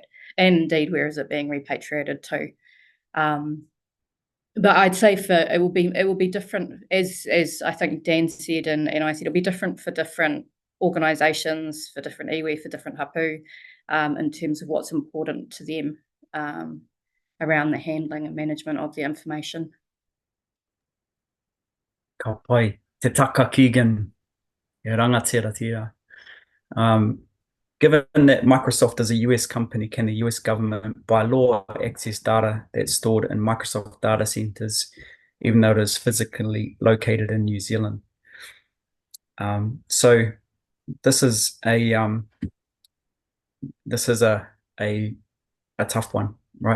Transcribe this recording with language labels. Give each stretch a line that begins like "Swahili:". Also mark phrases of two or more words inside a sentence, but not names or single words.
English: And indeed, where is it being repatriated to? But I'd say it will be different, as I think Dan said, and I said, it'll be different for different organisations, for different iwi, for different hapu, in terms of what's important to them around the handling and management of the information.
Māori: Ka pai, te taka Keegan, e rangatira tira.
English: Given that Microsoft is a US company, can the US government, by law, access data that's stored in Microsoft data centres, even though it is physically located in New Zealand? So this is a tough one, right?